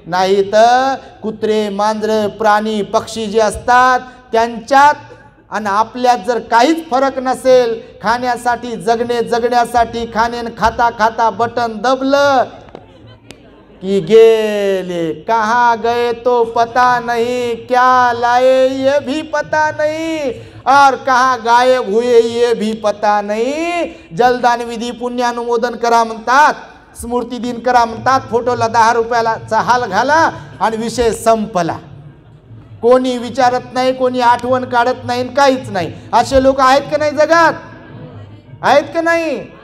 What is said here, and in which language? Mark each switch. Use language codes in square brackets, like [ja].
[mr] नाही तर कुत्रे, मांजरे, प्राणी, पक्षी जे असतात त्यांच्यात आणि आपल्यात जर काहीच फरक नसेल, खाण्यासाठी जगण्यासाठी खाणे, खाता खाता बटन दबलं कि गेले. [hi] कहाँ गए तो पता नहीं, क्या लाए ये भी पता नहीं, और कहाँ गायब हुए ये भी पता नहीं. [mr] जलदान विधी पुण्यानुमोदन करा म्हणतात, स्मृती दिन करा म्हणतात, फोटोला 10 रुपयाचा हाल घाला आणि विषय संपला. कोणी विचारत नाही, कोणी आठवण काढत नाही, काहीच नाही. असे लोक आहेत का नाही जगात? आहेत का नाही?